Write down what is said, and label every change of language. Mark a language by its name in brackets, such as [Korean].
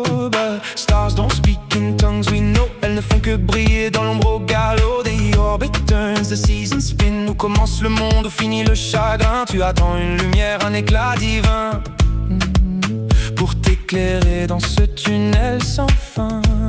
[English] But stars don't speak in tongues, we know. [French] Elles ne font que briller dans l'ombre au galop. [English] The orbit turns, the seasons spin. [French] Où commence le monde, où finit le chagrin. Tu attends une lumière, un éclat divin, pour t'éclairer dans ce tunnel sans fin.